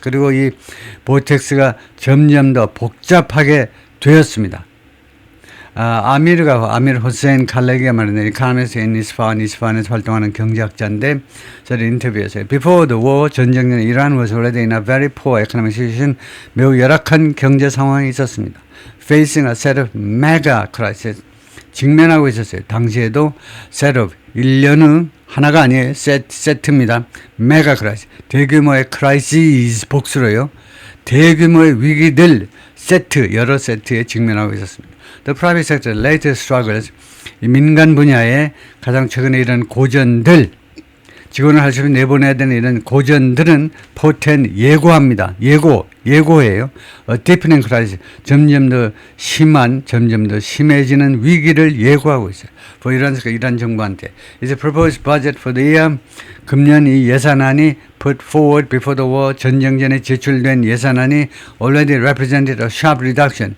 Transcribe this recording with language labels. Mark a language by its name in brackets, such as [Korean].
[Korean] 그리고 이 vortex가 점점 더 복잡하게 되었습니다. 아미르 호세인 칼레기가 말하는 이카노미스트 인 이스파한에서 활동하는 경제학자인데, 저를 인터뷰했어요. [English] Before the war, [Korean] 전쟁 전 이란 [English] was already in a very poor economic situation. [Korean] 매우 열악한 경제 상황이 있었습니다. [English] Facing a set of mega crises. [Korean] 직면하고 있었어요. 당시에도 [English] set of, [Korean] 1년의 하나가 아니에요. 세트입니다. mega crisis. 대규모의 crises, 복수로요. 대규모의 위기들, 여러 세트에 직면하고 있었습니다. [English] The private sector latest struggles, [Korean] 이 민간 분야의 가장 최근에 이런 고전들, 직원을 할 수 있는 내보내야 되는 이런 고전들은 포텐 예고합니다. 예고예요. [English] deepening crisis, [Korean] 점점 더 심해지는 위기를 예고하고 있어요. 이란 정부한테. [English] It's a proposed budget for the year. [Korean] 금년 이 예산안이 [English] put forward before the war, [Korean] 전쟁 전에 제출된 예산안이 [English] already represented a sharp reduction.